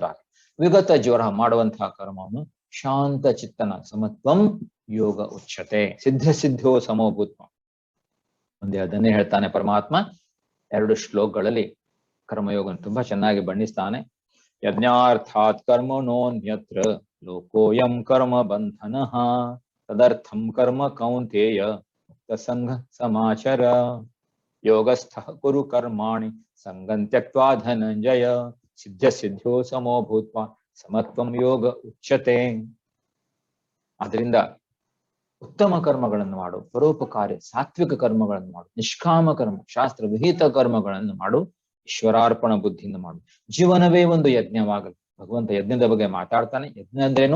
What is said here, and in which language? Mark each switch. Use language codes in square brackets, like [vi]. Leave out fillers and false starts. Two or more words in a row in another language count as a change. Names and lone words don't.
[sa] ವಿಗತ ಜ್ವರ, [kn] ಮಾಡುವಂತಹ ಕರ್ಮವನ್ನು ಶಾಂತ ಚಿತ್ತನ [sa] ಸಮತ್ವಂ ಯೋಗ ಉಚ್ಯತೆ. ಸಿದ್ಧೋ ಸಮೋಭೂತ್ವ. [kn] ಮುಂದೆ ಅದನ್ನೇ ಹೇಳ್ತಾನೆ ಪರಮಾತ್ಮ 2 ಶ್ಲೋಕಗಳಲ್ಲಿ. ಕರ್ಮಯೋಗ ತುಂಬಾ ಚೆನ್ನಾಗಿ ಬಣ್ಣಿಸ್ತಾನೆ. [sa] ಯಜ್ಞಾರ್ಥಾತ್ ಕರ್ಮಣೋನ್ಯತ್ರ ಲೋಕೋಯಂ ಕರ್ಮ ಬಂಧನಃ ತದರ್ಥಂ ಕರ್ಮ ಕೌಂತೇಯ ಮುಕ್ತ ಸಂಘ ಸಮಾಚರ ಯೋಗಸ್ಥಃ ಕುರು ಕರ್ಮಾಣಿ ಸಂಗಂ ತ್ಯಕ್ತ್ವಾ ಧನಂಜಯ ಸಿದ್ಧೋ ಸಮೋ ಭೂತ್ವ ಸಮತ್ವಂ ಯೋಗ ಉಚ್ಯತೆ. [kn] ಅದರಿಂದ ಉತ್ತಮ ಕರ್ಮಗಳನ್ನು ಮಾಡು, ಪರೋಪಕಾರಿ ಸಾತ್ವಿಕ ಕರ್ಮಗಳನ್ನು ಮಾಡು, ನಿಷ್ಕಾಮ ಕರ್ಮ, ಶಾಸ್ತ್ರ ವಿಹಿತ ಕರ್ಮಗಳನ್ನು ಮಾಡು, ಈಶ್ವರಾರ್ಪಣ ಬುದ್ಧಿಯಿಂದ ಮಾಡು. ಜೀವನವೇ ಒಂದು ಯಜ್ಞವಾಗಲಿ. ಭಗವಂತ ಯಜ್ಞದ ಬಗ್ಗೆ ಮಾತಾಡ್ತಾನೆ. ಯಜ್ಞ ಅಂದ್ರೇನು?